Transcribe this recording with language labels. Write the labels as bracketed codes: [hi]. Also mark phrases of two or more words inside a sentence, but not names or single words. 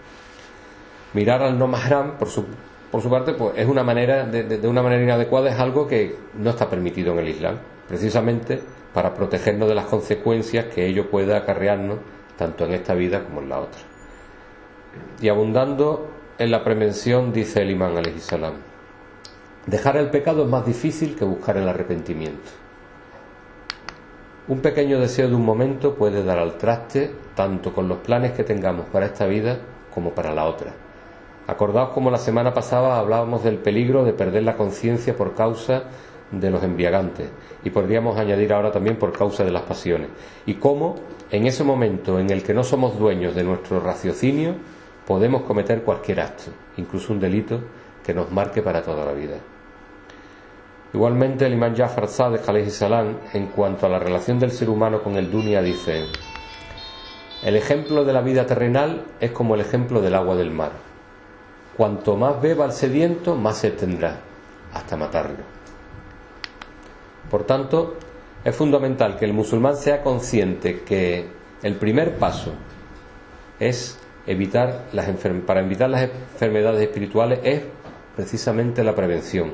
[es] Mirar al no mahram, por su parte, pues es una manera de una manera inadecuada, es algo que no está permitido en el Islam, precisamente para protegernos de las consecuencias que ello pueda acarrearnos tanto en esta vida como en la otra. Y abundando en la prevención, dice el imán [ar] عليه السلام: [es] dejar el pecado es más difícil que buscar el arrepentimiento. Un pequeño deseo de un momento puede dar al traste tanto con los planes que tengamos para esta vida como para la otra. Acordaos como la semana pasada hablábamos del peligro de perder la conciencia por causa de los embriagantes, y podríamos añadir ahora también por causa de las pasiones, y cómo en ese momento en el que no somos dueños de nuestro raciocinio podemos cometer cualquier acto, incluso un delito, que nos marque para toda la vida. Igualmente el imán Jafar Sadiq [ar] عليه السلام, [es] en cuanto a la relación del ser humano con el dunya, dice: el ejemplo de la vida terrenal es como el ejemplo del agua del mar. Cuanto más beba el sediento, más sed tendrá. hasta matarlo. Por tanto, es fundamental que el musulmán sea consciente que el primer paso es para evitar las enfermedades espirituales es precisamente la prevención.